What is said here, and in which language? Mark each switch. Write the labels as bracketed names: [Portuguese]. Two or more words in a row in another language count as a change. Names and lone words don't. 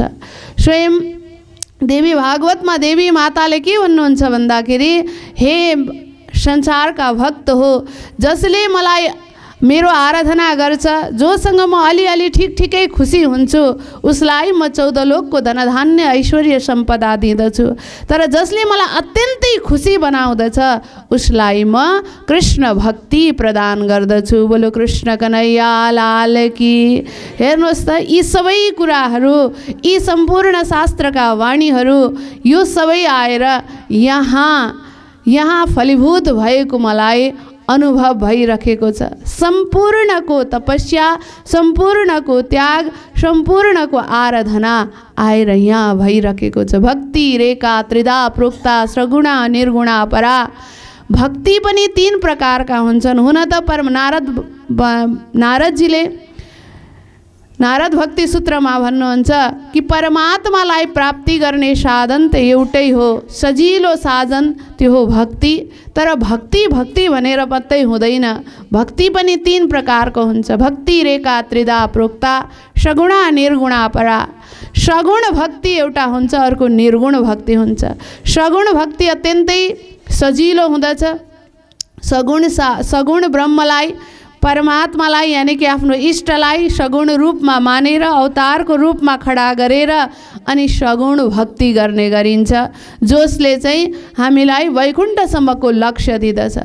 [Nepali] स्वयं देवी भागवतमा देवी माताले के भन्नुहुन्छ भन्दाखेरि, हे संसारका भक्त हो, जसले मलाई मेरो आराधना गर्छ, जोसँग म अलिअलि ठिकै खुसी हुन्छु, उसलाई म 14 लोकको धनधान्य ऐश्वर्य सम्पदा दिँदछु, तर जसले मलाई अत्यन्तै खुसी बनाउँदछ उसलाई म कृष्ण भक्ति प्रदान गर्दछु। [Hindi] बोलो कृष्ण कन्हैया लाल की। [Nepali] हेर्नुहोस् त, यी सबै कुराहरू, यी सम्पूर्ण शास्त्रका वाणीहरू, यो सबै आएर यहाँ फलीभूत भएको मलाई अनुभव भइरहेको छ। सम्पूर्णको तपस्या, सम्पूर्णको त्याग, सम्पूर्णको आराधना आएर यहाँ भइरहेको छ। [Sanskrit] भक्ति रेखा त्रिधा प्रोक्ता सगुणा निर्गुणा परा। [Nepali] भक्ति पनि 3 प्रकारका हुन्छन्। हुन त नारद भक्ति सूत्रमा भन्नुहुन्छ कि परमात्मालाई प्राप्ति गर्ने साधन त एउटै हो, सजिलो साधन त्यो हो भक्ति। तर भक्ति भनेर मात्रै हुँदैन, भक्ति पनि 3 प्रकारको हुन्छ। [Sanskrit] भक्ति रेखा त्रिधा प्रोक्ता सगुणा निर्गुणा परा। [Nepali] सगुण भक्ति एउटा हुन्छ, अर्को निर्गुण भक्ति हुन्छ। सगुण भक्ति अत्यन्तै सजिलो हुँदछ। सगुण ब्रह्मलाई, परमात्मालाई यानी कि आफ्नो इष्टलाई सगुण रूपमा मानेर अवतारको रूपमा खडा गरेर अनि सगुण भक्ति गर्ने गरिन्छ, जसले चाहिँ हामीलाई वैकुण्ठसम्मको लक्ष्य दिँदछ।